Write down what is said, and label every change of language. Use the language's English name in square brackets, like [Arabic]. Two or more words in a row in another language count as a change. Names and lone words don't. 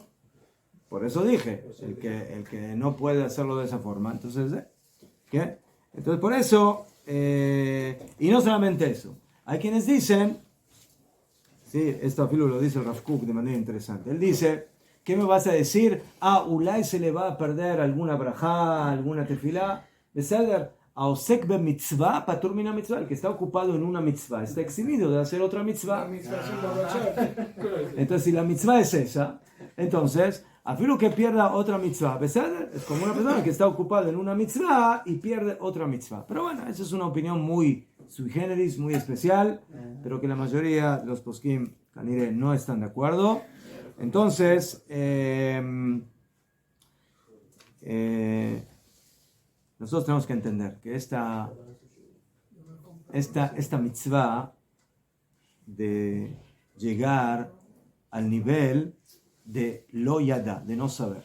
[Spanish] Por eso dije, el que no puede hacerlo de esa forma, entonces, ¿qué? Entonces por eso, y no solamente eso, hay quienes dicen, sí, esto afilo lo dice el Rav Kook de manera interesante, él dice, ¿qué me vas a decir? Ulay se le va a perder alguna brajá, alguna tefilá, [Hebrew] בסדר, העוסק במצווה פטור מן המצווה, [Spanish] el que está ocupado en una mitzvah, está eximido de hacer otra mitzvah. Entonces si la mitzvah es esa, entonces, afilo que pierda otra mitzvah, beseder, es como una persona que está ocupada en una mitzvah y pierde otra mitzvah. Pero bueno, esa es una opinión muy sui generis, muy especial, pero que la mayoría de los poskim kanire no están de acuerdo. Entonces, nosotros tenemos que entender que esta mitzvah de llegar al nivel de [Hebrew] לא ידע, [Spanish] de no saber.